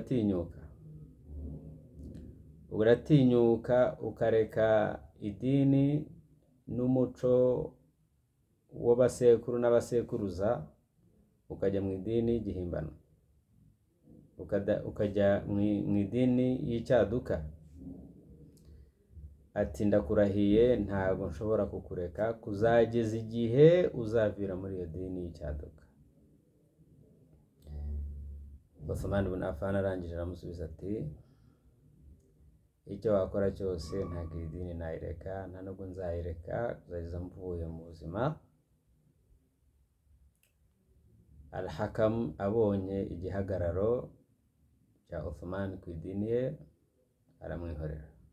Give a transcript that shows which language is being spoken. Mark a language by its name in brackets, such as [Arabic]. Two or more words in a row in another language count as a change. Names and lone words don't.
[Kinyarwanda] uratinyuka ukareka idini n'umuco w'abasekuru n'abasekuruza ukajya mu idini y'igihimbano, ukajya mu idini y'icyaduka? Ati ndakurahiye ntabwo nshobora kukureka kuzageza igihe uzavira muri iyo dini y'icyaduka. Uthman bin Affan arangije aramusubiza ati icyo wakora cyose ntabwo iyi dini nayireka, nta nubwo nzayireka kuzageza mvuye mu buzima. Al-Hakam abonye igihagararo cya Uthman ku idini ye aramwihorera.